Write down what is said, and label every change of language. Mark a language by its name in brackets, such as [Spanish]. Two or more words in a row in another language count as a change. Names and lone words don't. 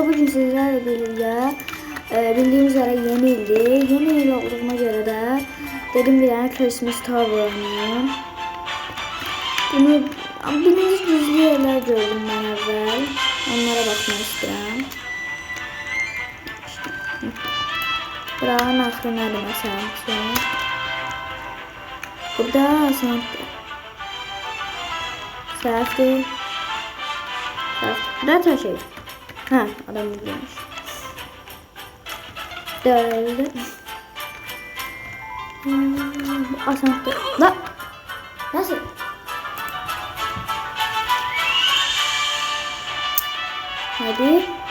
[Turkish] Bugün sizlerle birlikte bildiğiniz üzere yeni ildi. Yeni il olduğuma göre de dedim bir tane Christmas Tower oynayayım. Bunu birinci gizli yerler gördüm ben evvel. Onlara bakmak istedim. [Azerbaijani] Buranın axırı nədir məsələn? Burada səhvdir. Burada şey. Ha, adam bilmiş. [Turkish] Dördü. Asansör. La. Nasıl? Hadi.